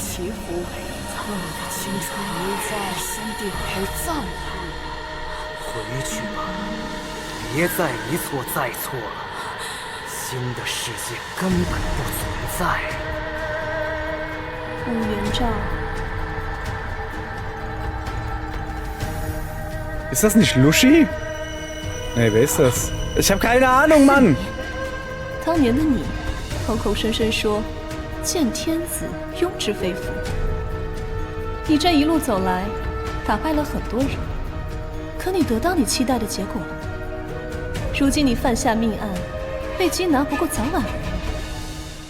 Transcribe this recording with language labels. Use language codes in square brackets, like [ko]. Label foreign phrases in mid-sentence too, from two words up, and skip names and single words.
[zh] 回去吧，别再一错再错了。新的世界根本不存在。乌元照。 [de] Ist das nicht Lushi? Nee, wer ist das? Ich habe keine Ahnung, Mann! [zh] 当年的你，口口声声说见天子，庸之非福。你这一路走来，打败了很多人，可你得到你期待的结果了吗？如今你犯下命案，被缉拿不过早晚而已。